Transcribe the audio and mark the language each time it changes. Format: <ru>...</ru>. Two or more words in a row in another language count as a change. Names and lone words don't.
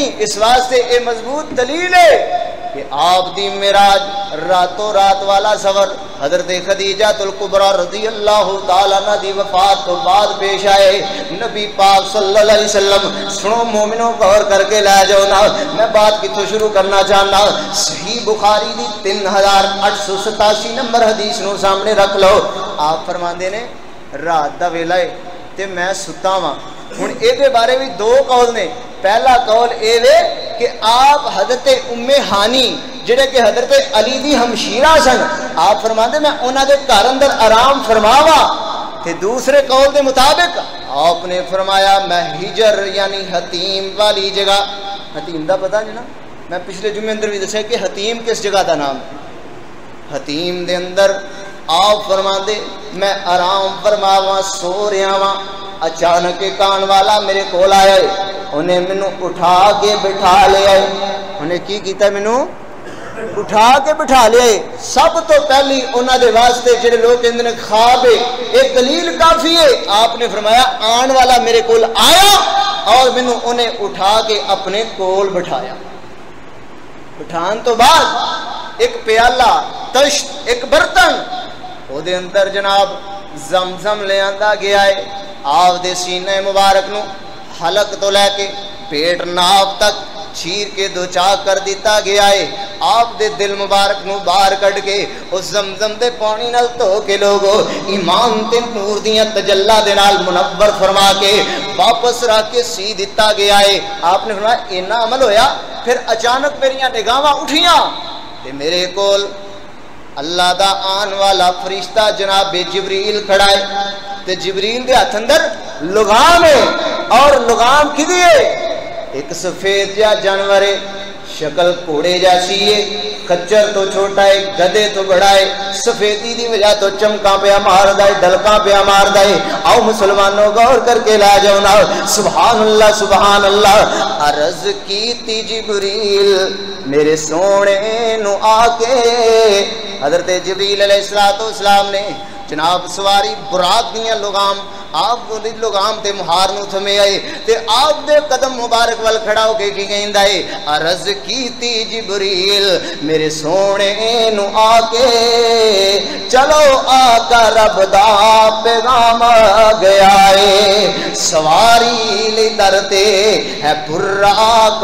<pa>اس واسطے اے مضبوط دلیل ہے کہ آپ دی معراج راتوں رات والا سفر حضرت خدیجہ الکبریٰ</pa> <ar>رضی اللہ تعالیٰ عنہ</ar> <pa>دی وفات تو بعد پیش آئے۔ نبی پاک</pa> <ar>صلی اللہ علیہ وسلم</ar> <pa>سنو مومنوں غور کر کے لے جاؤ نا، میں بات کتوں شروع کرنا چاہنا۔ صحیح بخاری دی 3887 نمبر حدیث نو سامنے رکھ لو۔ آپ فرماندے نے رات دا ویلا ہے تے میں ستا ہاں۔ ہن اے دے بارے بھی دو قول نے۔ پہلا قول اے وے کہ آپ حضرت ام ہانی جڑے کہ حضرت علی دی ہمشیرہ سن، آپ فرماندے میں انہاں دے گھر اندر آرام فرماوا۔ تے دوسرے قول دے مطابق آپ نے فرمایا میں ہجر یعنی حتیم والی جگہ، حتیم دا پتہ نہیں نا، میں پچھلے جمعے اندر بھی دسیا کہ حتیم کس جگہ دا نام ہے۔ حتیم دے اندر آپ فرماندے میں آرام فرماوا سو رہا وا، اچانک کان والا میرے کول آیا ہے، انہیں مینوں اٹھا کے بٹھا لیا ہے۔ انہیں کی کیتا؟ مینوں اٹھا کے بٹھا لیا ہے۔ سب تو پہلی انہاں دے واسطے جڑے لوگ کہندے نے خواب ہے، ایک دلیل کافی ہے۔ آپ نے فرمایا آن والا میرے کول آیا اور مینوں انہیں اٹھا کے اپنے کول بٹھایا۔ بٹھان تو بعد ایک پیالہ تشت ایک برتن او دے اندر جناب زمزم لے آندا گیا ہے۔ آپ دے سینے مبارک نو حلق تو لے کے پیٹ ناف تک چیر کے دو چاک کر دیتا گیا ہے۔ آپ دے دل مبارک نو باہر کٹ کے اس زمزم دے پانی نال تو کے لوگو ایمان تے نور دیاں تجلا دے نال منور فرما کے واپس رکھ کے سی دیتا گیا ہے۔ آپ نے فرمایا اینا عمل ہویا، پھر اچانک میریاں نگاہاں اٹھیاں تے میرے کول اللہ دا آن والا فرشتہ جناب جبریل کھڑا ہے تے جبریل دے ہاتھ اندر لگام ہے، اور لگام کدی ہے؟ ایک سفید جا جانور ہے، شکل گھوڑے جیسی ہے، خچر تو چھوٹا ہے، گدے تو بڑا ہے، سفیدی دی وجہ تو چمکاں پیا ماردا ہے، ڈلکاں پیا ماردا ہے۔ آؤ مسلمانوں غور کر کے لا جاؤ نا،</pa> <ar>سبحان اللہ سبحان اللہ۔</ar> <pa>عرض کیتی جبریل میرے سونے نو آ کے، حضرت جبریل</pa> <ar>علیہ السلام</ar> <pa>نے جناب سواری براق دیاں لگام آپ لگام تے مہار نو تھمے آئے تے آپ دے قدم مبارک وال کھڑا ہو کے کی کہندا ہے عرض کیتی جبریل میرے سونے نو آ کے چلو آقا رب دا پیغام گیا ہے سواری لی درتے ہے براق</pa>